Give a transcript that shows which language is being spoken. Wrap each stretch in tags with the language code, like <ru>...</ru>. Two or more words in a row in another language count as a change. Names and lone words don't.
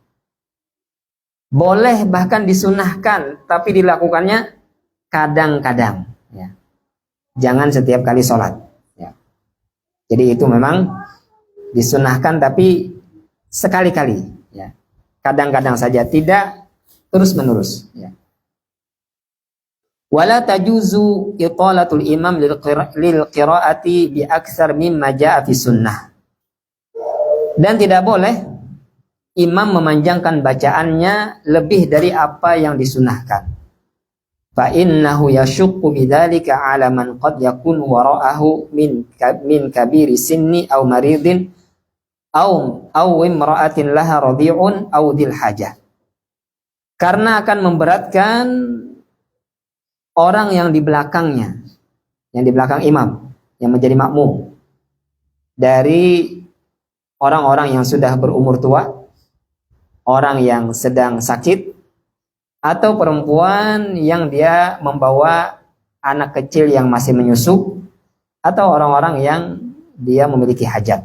<id>Boleh, bahkan disunahkan, tapi dilakukannya kadang-kadang, ya. Jangan setiap kali sholat, ya. Jadi itu memang disunahkan tapi sekali-kali, ya. Kadang-kadang saja, tidak terus-menerus, ya.</id> <ar>ولا تجوز إطالة الإمام للقراءة بأكثر مما جاء في السنة.</ar> <id>Dan tidak boleh imam memanjangkan bacaannya lebih dari apa yang disunahkan.</id> <ar>فإنه يشق بذلك على من قد يكون وراءه من كبير سن أو مريض أو امرأة لها رضيع أو ذي الحاجة.</ar> <id>Karena akan memberatkan orang yang di belakangnya, yang di belakang imam, yang menjadi makmum, dari orang-orang yang sudah berumur tua, orang yang sedang sakit, atau perempuan yang dia membawa anak kecil yang masih menyusu, atau orang-orang yang dia memiliki hajat.</id>